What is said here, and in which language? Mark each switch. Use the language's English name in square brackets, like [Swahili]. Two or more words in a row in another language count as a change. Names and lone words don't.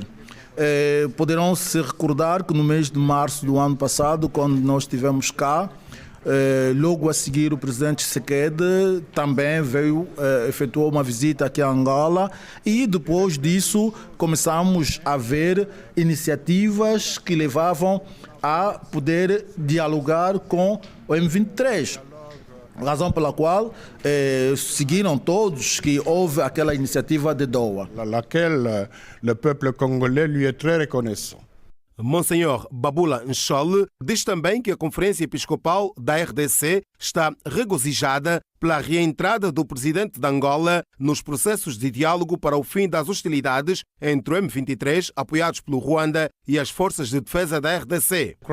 [Portuguese] Poderão se recordar que no mês de março do ano passado, quando nós estivemos cá, logo a seguir o presidente Tshisekedi também efetuou uma visita aqui a Angola e depois disso começamos a ver iniciativas que levavam a poder dialogar com o M23. Razão pela qual seguiram todos que houve aquela iniciativa de Doha. [French] Laquelle le peuple congolais lui est très reconnaissant. [Portuguese] Monsenhor Babula Nchole diz também que a Conferência Episcopal da RDC está regozijada pela reentrada do presidente de Angola nos processos de diálogo para o fim das hostilidades entre o M23, apoiados pelo Ruanda, e as forças de defesa da RDC.